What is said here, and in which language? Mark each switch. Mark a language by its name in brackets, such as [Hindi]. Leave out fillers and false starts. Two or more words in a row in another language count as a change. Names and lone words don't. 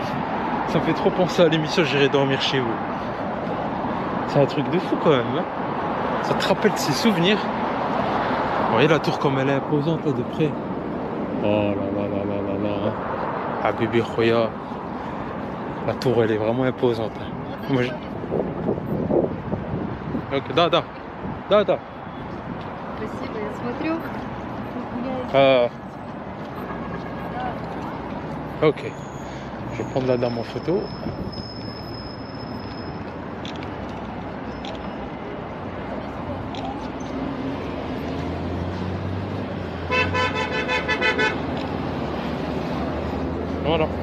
[French] Ça me fait trop penser à l'émission J'irai dormir chez vous. C'est un truc de fou quand même. Hein, ça te rappelle de ses souvenirs. Vous voyez la tour comme elle est imposante là de près. Oh là là là là là là. Ah bébé Khoya. La tour elle est vraiment imposante. Moi, je... [Russian] Ok, да. Спасибо, я смотрю. Ok. [French] Je vais prendre la dame en photo. Voilà.